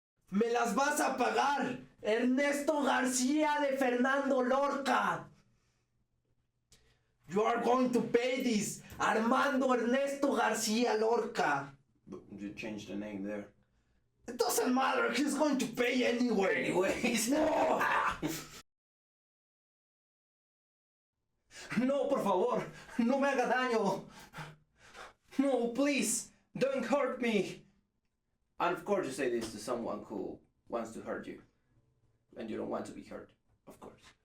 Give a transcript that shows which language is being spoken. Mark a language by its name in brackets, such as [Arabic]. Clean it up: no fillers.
[Spanish] Me las vas a pagar, Ernesto García de Fernando Lorca. [English] You are going to pay this, Armando Ernesto García Lorca. But you changed the name there. It doesn't matter, he's going to pay anyway. Anyways. No. [Spanish] No, por favor, no me haga daño. [English] No, please, don't hurt me. And of course you say this to someone who wants to hurt you. And you don't want to be hurt, of course.